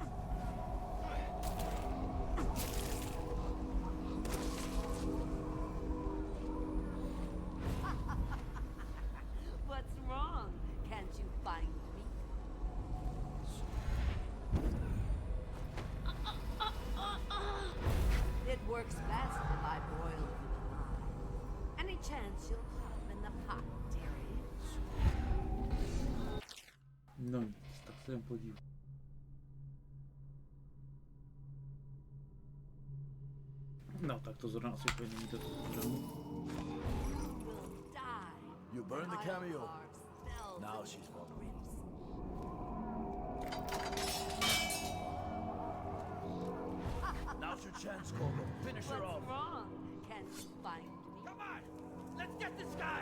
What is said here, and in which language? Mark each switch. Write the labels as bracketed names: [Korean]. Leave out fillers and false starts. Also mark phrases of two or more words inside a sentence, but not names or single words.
[English] What's wrong? Can't you find me? It works best if I boil you alive. Any chance you'll hop in the pot, dearie? [Czech] No nic, tak se jen podívám. No, tak to zrovna asi úplně není to, co programu. [English] You burned the cameo. Now she's vulnerable. Now's your chance, Corvo. Finish her off. What's wrong? Can't you find me? Come on! Let's get this guy!